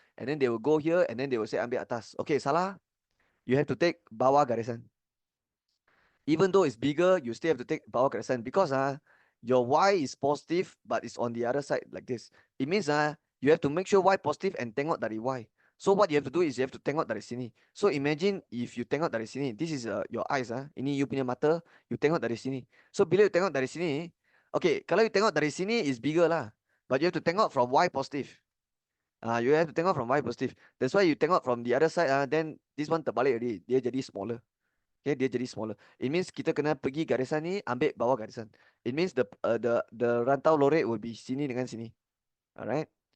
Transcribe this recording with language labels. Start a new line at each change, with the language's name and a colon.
English: And then they will go here and then they will say ambil atas. Okay, salah. You have to take bawah garisan. Even though it's bigger, you still have to take bawah garisan because your y is positive, but it's on the other side like this. It means you have to make sure y positive and tengok dari y. So what you have to do is you have to tengok dari sini. So imagine if you tengok dari sini, this is your eyes.
Malay: Ini you punya mata, you tengok dari sini. So bila you tengok dari sini, okay, kalau you tengok dari sini is bigger lah.
English: But you have to tengok from y positive. You have to tengok from y positive. That's why you tengok from the other side, then this one terbalik already.
Malay: Dia jadi smaller. Okay, dia jadi smaller. It means kita kena pergi garisan ni, ambil bawah garisan. It means the rantau lorek will be sini dengan sini. Alright.